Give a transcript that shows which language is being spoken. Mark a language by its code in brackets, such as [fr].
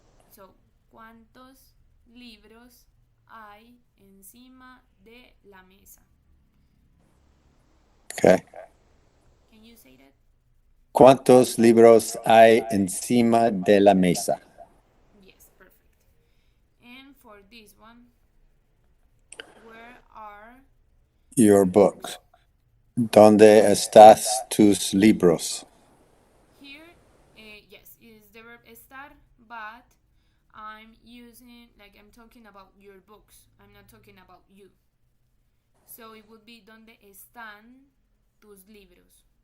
[es] So, ¿cuántos libros hay encima de la mesa? [en] Okay. Can you say that? [es] ¿Cuántos libros hay encima de la mesa? [en] Yes, perfect. And for this one, where are Your your books? [es] books. ¿Dónde estás tus libros? [en] Here, yes, is the verb estar, but I'm using, like, I'm talking about your books. I'm not talking about you. So it would be [es] ¿Dónde están tus libros?